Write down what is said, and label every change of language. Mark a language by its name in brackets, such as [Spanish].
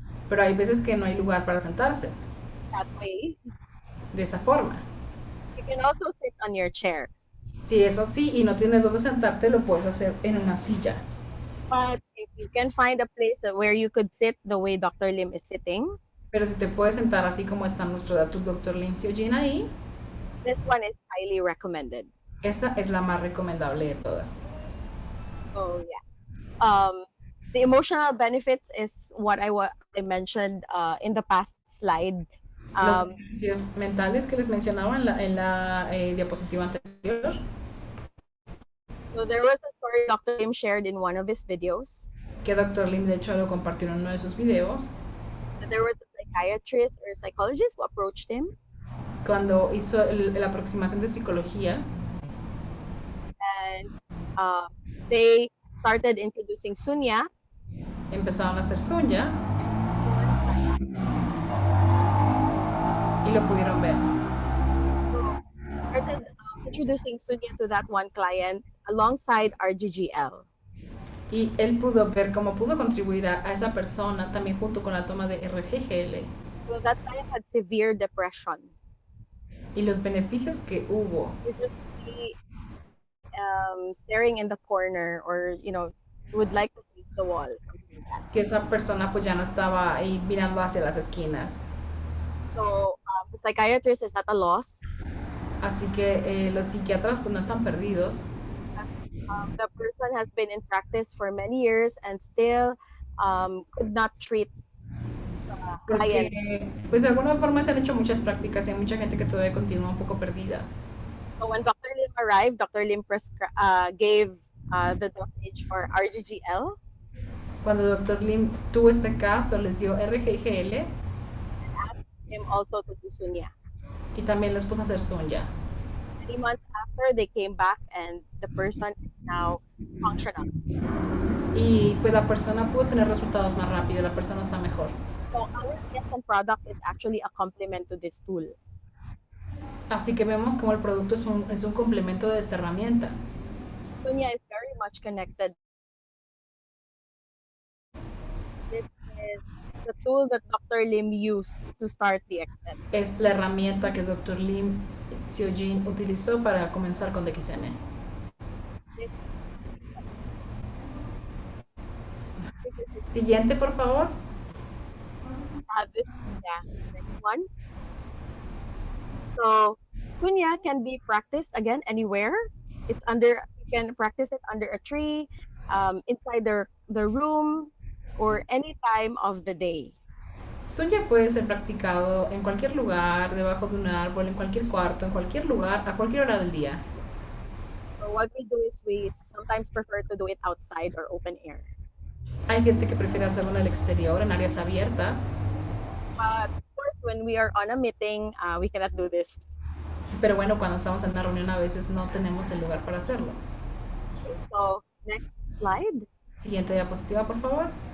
[Spanish] Pero hay veces que no hay lugar para sentarse [English] that way. [Spanish] de esa forma. [English] You can also sit on your chair. [Spanish] Si es así y no tienes dónde sentarte, lo puedes hacer en una silla. [English] But if you can find a place where you could sit the way Dr. Lim is sitting, [Spanish] Pero si te puedes sentar así como está nuestro Dr. Lim Seojin ahí, [English] this one is highly recommended. [Spanish] esa es la más recomendable de todas. [English] So yeah. The emotional benefits is what I mentioned in the past slide. [Spanish] Los beneficios mentales que les mencionaba en la diapositiva anterior. [English] So there was a story Dr. Lim shared in one of his videos. [Spanish] Que Dr. Lim de hecho lo compartió en uno de sus videos. [English] There was a psychiatrist or psychologist who approached him. [Spanish] Cuando hizo la aproximación de psicología. [English] And they started introducing Sunya. [Spanish] Empezaron a hacer Sunya. Y lo pudieron ver. [English] Started introducing Sunya to that one client alongside RGGL. [Spanish] Y él pudo ver cómo pudo contribuir a esa persona también junto con la toma de RGGL. [English] So that client had severe depression. [Spanish] Y los beneficios que hubo. [English] Just be, staring in the corner, or would like to face the wall. [Spanish] Que esa persona pues ya no estaba ahí mirando hacia las esquinas. [English] So the psychiatrist is at a loss. [Spanish] Así que los psiquiatras pues no están perdidos. [English] The person has been in practice for many years and still could not treat the client. [Spanish] Porque pues de alguna forma se han hecho muchas prácticas y hay mucha gente que todavía continúa un poco perdida. [English] So when Dr. Lim arrived, Dr. Lim gave the dosage for RGGL. [Spanish] Cuando Dr. Lim tuvo este caso, les dio RGGL. [English] And asked him also to do Sunya. [Spanish] Y también les puso a hacer Sunya. [English] 3 months after, they came back and the person is now functional. [Spanish] Y pues la persona pudo tener resultados más rápido, la persona está mejor. [English] So our DXN products is actually a complement to this tool. [Spanish] Así que vemos como el producto es un complemento de esta herramienta. [English] Sunya is very much connected. This is the tool that Dr. Lim used to start DXN. [Spanish] Es la herramienta que Dr. Lim Xiujin utilizó para comenzar con DXN. Siguiente, por favor. [English] Next one. So Sunya can be practiced again anywhere. You can practice it under a tree, inside the room, or any time of the day. [Spanish] Sunya puede ser practicado en cualquier lugar, debajo de un árbol, en cualquier cuarto, en cualquier lugar, a cualquier hora del día. [English] So what we do is we sometimes prefer to do it outside or open air. [Spanish] Hay gente que prefiere hacerlo en el exterior, en áreas abiertas. [English] But of course, when we are on a meeting, we cannot do this. [Spanish] Pero bueno, cuando estamos en una reunión a veces no tenemos el lugar para hacerlo. [English] So next slide. [Spanish] Siguiente diapositiva, por favor.